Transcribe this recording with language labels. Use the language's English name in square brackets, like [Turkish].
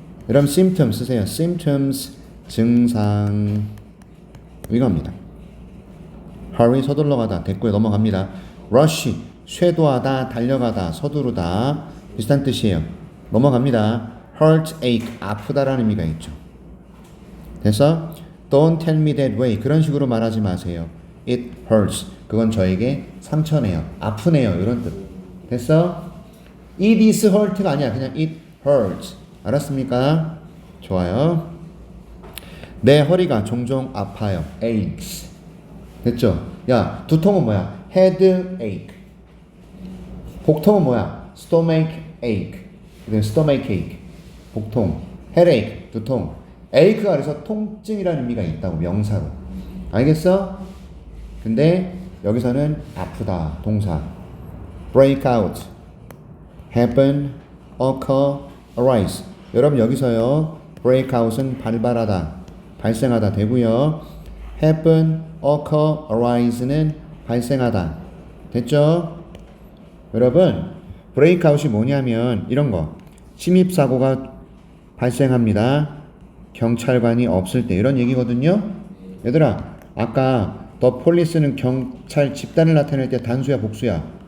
[Korean] 그럼 symptoms 쓰세요. symptoms 증상 이겁니다. hurry 서둘러 가다. 됐고요. 넘어갑니다. rush 쇄도하다, 달려가다, 서두르다 비슷한 뜻이에요. 넘어갑니다. hurt, ache 아프다라는 의미가 있죠. 됐어? [English] Don't tell me that way [Korean] 그런 식으로 말하지 마세요. [English] It hurts [Korean] 그건 저에게 상처네요. 아프네요. 이런 뜻. 됐어? [English] It is hurt [Korean] 가 아니야. 그냥 [English] it hurts. [Korean] 알았습니까? 좋아요. 내 허리가 종종 아파요. aches. 됐죠? 야, 두통은 뭐야? headache. 복통은 뭐야? [English] stomach ache. stomach ache. 복통. headache. 두통. [Korean] ache가 그래서 통증이라는 의미가 있다고 명사로. 알겠어? 근데 여기서는 아프다. 동사. break out. [English] happen, occur, arise. [Korean] 여러분 여기서요. break out은 발발하다, 발생하다 되고요. happen, occur, arise는 발생하다. 됐죠? 여러분 break out이 뭐냐면 이런 거. 침입 사고가 발생합니다. 경찰관이 없을 때 이런 얘기거든요. 얘들아 아까 더 폴리스는 경찰 집단을 나타낼 때 단수야 복수야?